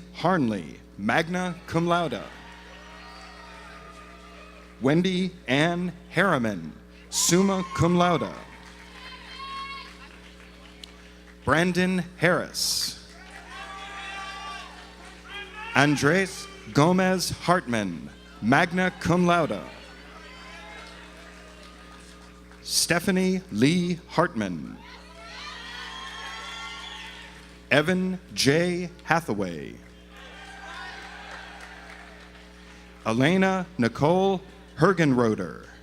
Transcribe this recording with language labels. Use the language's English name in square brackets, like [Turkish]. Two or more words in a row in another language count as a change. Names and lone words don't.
[English] Harnley, [Latin] magna cum laude. [English] Wendy Ann Harriman, [Latin] summa cum laude. [English] Brandon Harris. Andres Gomez Hartman, [Latin] magna cum laude. [English] Stephanie Lee Hartman. Evan J. Hathaway. Elena Nicole Hergenroder.